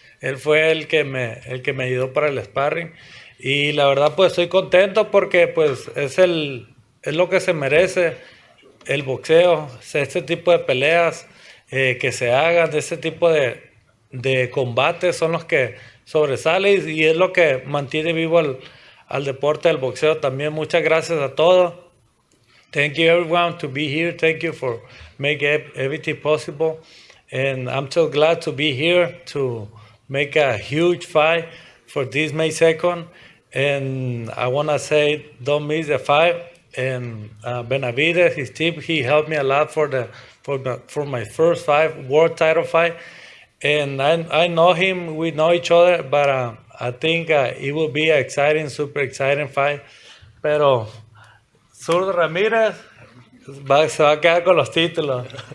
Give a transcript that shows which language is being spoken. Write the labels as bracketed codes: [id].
[es] Él fue el que me ayudó para el sparring. Y la verdad, pues estoy contento porque pues es lo que se merece el boxeo, este tipo de peleas que se hagan, de este tipo de combates son los que sobresalen, y es lo que mantiene vivo al deporte del boxeo también. Muchas gracias a todos. [en] Thank you everyone to be here. Thank you for making everything possible. And I'm so glad to be here to make a huge fight for this May 2nd. And I want to say, don't miss the fight. And Benavidez, his team, he helped me a lot for my first fight, world title fight. And I know him, we know each other, but I think it will be an exciting, super exciting fight. [es] Pero [en] Zurdo Ramírez, [es] se va a quedar con los títulos.